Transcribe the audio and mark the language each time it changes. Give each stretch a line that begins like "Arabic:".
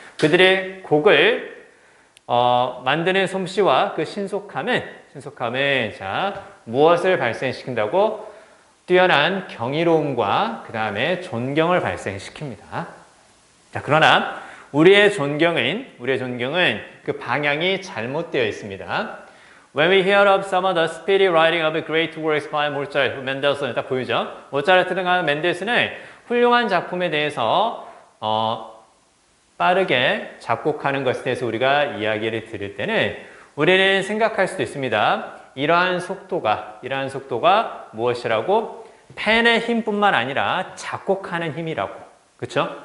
Korean: 그들의 곡을 만드는 솜씨와 그 신속함은 자, 무엇을 발생시킨다고? 뛰어난 경이로움과 그 다음에 존경을 발생시킵니다. 자, 그러나 우리의 존경은 그 방향이 잘못되어 있습니다.
English: When we hear of some of the speedy writing of great works by Mozart, 멘델슨
Korean: 딱 보이죠? 모차르트나 멘델슨의 훌륭한 작품에 대해서 빠르게 작곡하는 것에 대해서 우리가 이야기를 들을 때는 우리는 생각할 수도 있습니다. 이러한 속도가 무엇이라고? 펜의 힘뿐만 아니라 작곡하는 힘이라고. 그렇죠?